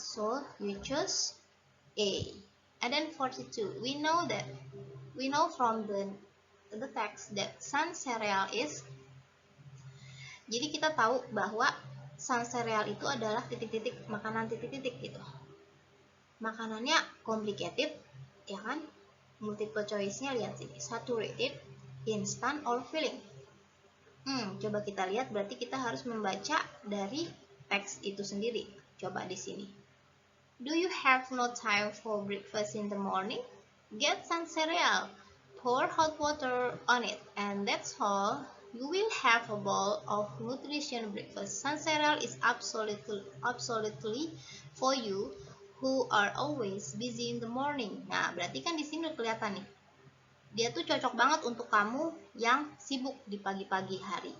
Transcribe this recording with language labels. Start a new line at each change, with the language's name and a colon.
English: So you choose A. And then 42, we know from the text that sun cereal is,
Indonesian: jadi kita tahu bahwa sun cereal itu adalah titik-titik, makanan titik-titik gitu. Makanannya complicated ya kan? Multiple choice-nya lihat sini, saturated, instant, or filling. Coba kita lihat, berarti kita harus membaca dari teks itu sendiri. Coba di sini.
English: Do you have no time for breakfast in the morning? Get some cereal. Pour hot water on it, and that's all. You will have a bowl of nutrition breakfast. Sun cereal is absolutely for you who are always busy in the morning.
Indonesian: Nah, berarti kan di sini kelihatan nih. Dia tuh cocok banget untuk kamu yang sibuk di pagi-pagi hari.